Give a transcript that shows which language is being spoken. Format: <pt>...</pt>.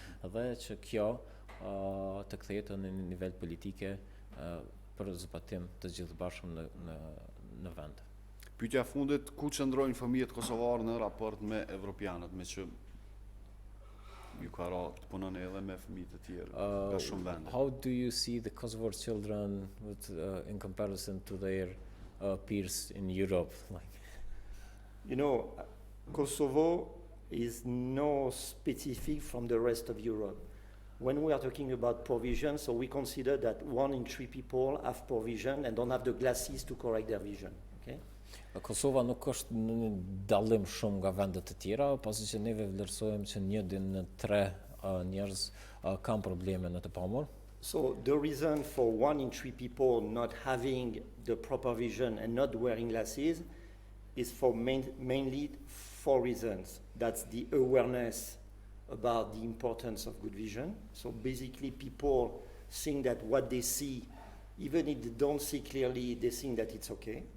<sq>Dhe që kjo të kthehet në një nivel politike për zbatim të gjithëbashëm në vend. Pyetja fundit, ku qëndrojnë fëmijët kosovarë në raport me evropianët, me që ju ka ra të punoni edhe me fëmijët e tjerë nga shumë vende?</sq> <en>How do you see the Kosovar children in comparison to their peers in Europe? You know, Kosovo is no specific from the rest of Europe. When we are talking about provision, so we consider that 1 in 3 people have provision and don't have the glasses to correct their vision. Okay?</en> <sq>Kosova nuk është në një dallim shumë nga vendet të tjera, pasi që neve vlerësojmë që 1 në 3 njerëz kanë probleme në të pamur.</sq> <en>So the reason for 1 in 3 people not having the proper vision and not wearing glasses is for mainly 4 reasons. That's the awareness about the importance of good vision. So basically people think that what they see, even if they don't see clearly, they think that it's okay.</en>